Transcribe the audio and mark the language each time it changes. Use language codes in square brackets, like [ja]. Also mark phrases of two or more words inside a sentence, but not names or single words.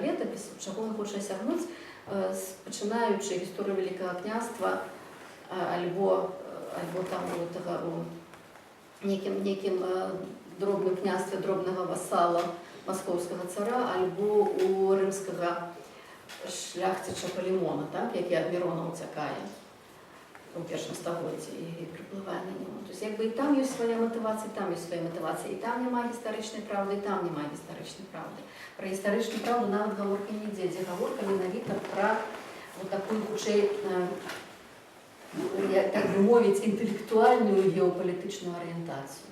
[be] летапісу, чаго ён хоча асягнуць, пачынаючы гісторыю Вялікага княства, альбо там у некім дробным княстве, дробнага васала маскоўскага цара, альбо у рымскага шляхціча Палімона, так, які ад Мірона ўцякае у першым стагоддзі і прыплывае на нему. [ru] То есть, [be] як бы і там ёсць свая матывацыя, і там ёсць свая матывацыя, і там няма гістарычнай праўды, і там няма гістарычнай праўды. Пра гістарычную праўду нават гаворка не ідзе, дзе гаворка менавіта пра [ru] вот такую, [be] хутчэй, так бы мовіць, інтэлектуальную геапалітычную арыентацыю.